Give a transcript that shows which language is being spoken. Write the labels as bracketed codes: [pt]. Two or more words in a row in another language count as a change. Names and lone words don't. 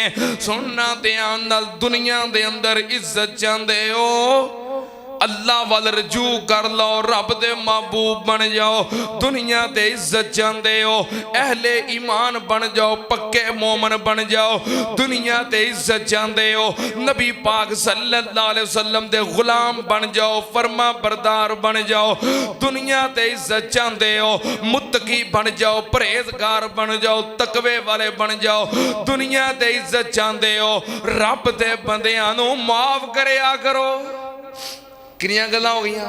[pa] سننا دھیان نال دنیا دے اندر عزت چاہندے ہو اللہ وال رجوع کر لو، رب دے محبوب بن جاؤ. دنیا تے عزت چاہتے ہو اہلِ ایمان بن جاؤ، پکے مومن بن جاؤ. دنیا تے عزت چاہتے ہو نبی پاک [ar] صلى الله عليه وسلم [pa] دے غلام بن جاؤ، فرمانبردار بن جاؤ. دنیا تے عزت چاہتے ہو متقی بن جاؤ، پرہیزگار بن جاؤ، تقوے والے بن جاؤ. دنیا تے عزت چاہتے ہو رب دے بندیاں نوں معاف کریا کرو. کنیاں گلاں ہو گئیاں?